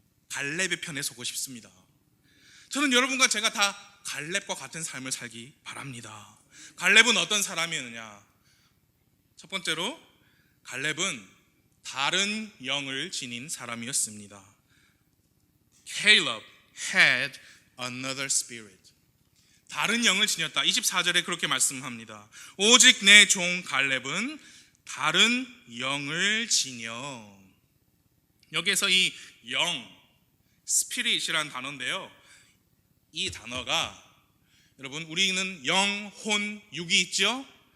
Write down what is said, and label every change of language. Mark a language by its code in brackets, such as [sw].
[ko] 갈렙의 편에 서고 싶습니다. 저는 여러분과 제가 다 갈렙과 같은 삶을 살기 바랍니다. 갈렙은 어떤 사람이었느냐? 첫 번째로 갈렙은 다른 영을 지닌 사람이었습니다. [en] Caleb had another spirit. [ko] 다른 영을 지녔다. 24절에 그렇게 말씀합니다. 오직 내 종 갈렙은 다른 영을 지녀. 여기에서 이 영, 스피릿이라는 단어인데요, 이 단어가 여러분 우리는 영, 혼, 육이 있죠?